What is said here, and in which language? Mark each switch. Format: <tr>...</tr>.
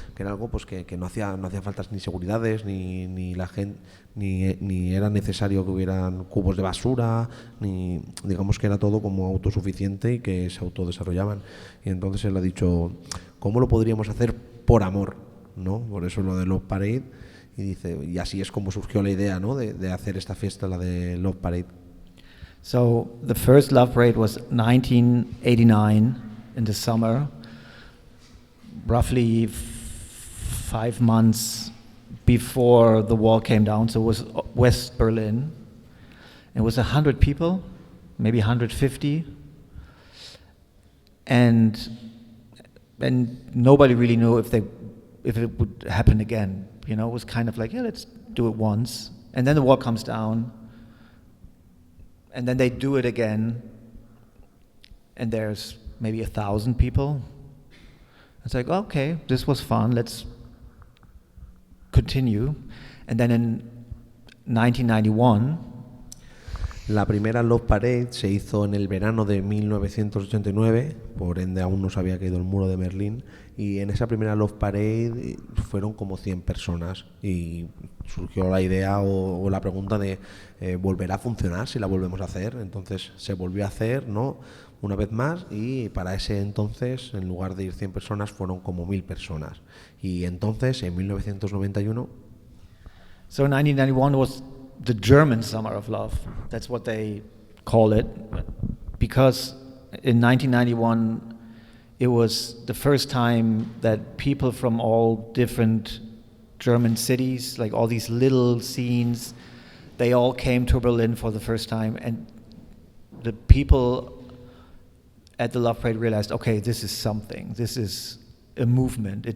<es>Que era algo pues que no hacía faltas ni seguridades, ni la gente, ni era necesario que hubieran cubos de basura, ni digamos que era todo como autosuficiente y que se autodesarrollaban. Y entonces él ha dicho, ¿cómo lo podríamos hacer por amor? ¿No? Por eso lo de Love Parade, y dice, y así es como surgió la idea, ¿no? de hacer esta fiesta, la de Love Parade.</es> <en>So the first Love Parade was 1989 in the summer, roughly 5 months before the wall came down. So it was West Berlin. It was 100 people, maybe 150, and nobody really knew if it would happen again. You know, it was kind of like, yeah, let's do it once. And then the wall comes down, and then they do it again, and there's maybe 1,000 people. It's like, okay, this was fun, let's continue. And then in 1991,</en> <es>la primera Love Parade se hizo en el verano de 1989, por ende aún no se había caído el muro de Berlín, y en esa primera Love Parade fueron como 100 personas, y surgió la idea o la pregunta de ¿volverá a funcionar si la volvemos a hacer? Entonces se volvió a hacer, ¿no?, una vez más, y para ese entonces, en lugar de ir 100 personas, fueron como 1.000 personas. Y entonces, en 1991...</es> <en>So 1991 was the German Summer of Love. That's what they call it, because in 1991 it was the first time that people from all different German cities, like all these little scenes, they all came to Berlin for the first time, and the people at the Love Parade realized, okay, this is something, this is a movement.</en>